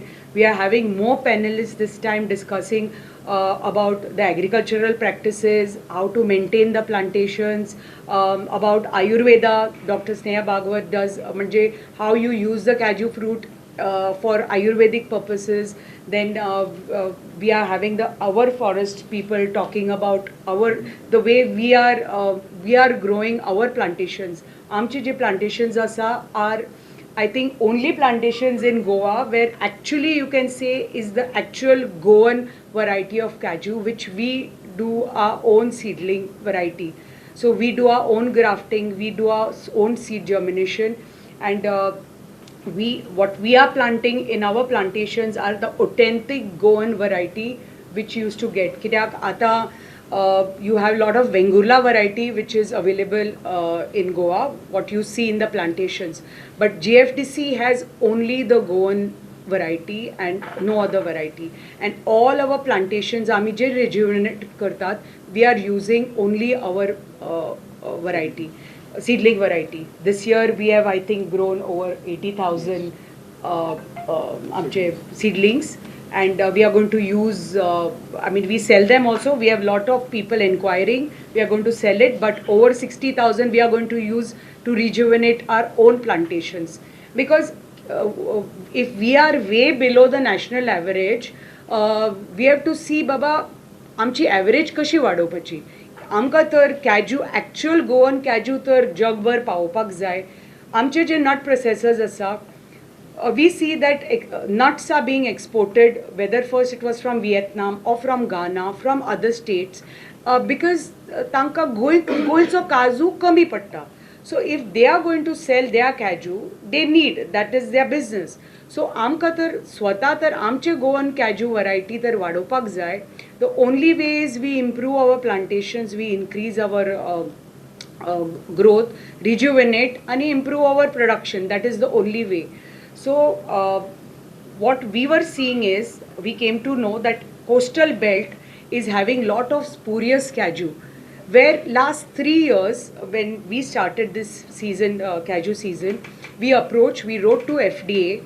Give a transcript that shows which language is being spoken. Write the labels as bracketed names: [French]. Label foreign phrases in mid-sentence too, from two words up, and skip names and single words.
[English] We are having more panelists this time discussing about the agricultural practices, how to maintain the plantations, about Ayurveda. Dr. Sneha Bhagwat does how you use the cashew fruit for Ayurvedic purposes. Then we are having our forest people talking about the way we are growing our plantations. [Konkani] आमचे जे [English] plantations are I think only plantations in Goa where actually you can say is the actual Goan variety of cashew, which we do our own seedling variety. So we do our own grafting, we do our own seed germination, and what we are planting in our plantations are the authentic Goan variety which you used to get. [Konkani] Kidak ata [English] you have a lot of Vengurla variety which is available in Goa, what you see in the plantations. But GFDC has only the Goan variety and no other variety. And all our plantations, [Konkani] आमी जे rejuvenate करतात, [English] we are using only our variety. seedling variety. This year we have, I think, grown over 80,000 seedlings, and we are going to use. I mean, we sell them also. We have lot of people inquiring. We are going to sell it, but over 60,000 we are going to use to rejuvenate our own plantations, because if we are way below the national average, we have to see [Konkani] बाबा आमची एवरेज कशी वाडोवपाची. आमकां तर [English] cashew actual Goan cashew [Konkani] तर जगभर पावोवपाक जाय. आमचे जे [English] nut processors [Konkani] आसा, [English] we see that nuts are being exported, whether first it was from Vietnam or from Ghana, from other states, because [Konkani] तांकां गोंयचो काजू कमी पडटा. [English] So if they are going to sell their cashew, they need, that is their business. [Konkani] So आमकां तर स्वता तर आमचे [English] Goan cashew variety [Konkani] तर वाडोवपाक जाय. [English] The only way is we improve our plantations, we increase our growth, rejuvenate and improve our production. That is the only way. So what we were seeing is, we came to know that coastal belt is having lot of spurious cashew, where last 3 years when we started this season, cashew season, we wrote to FDA.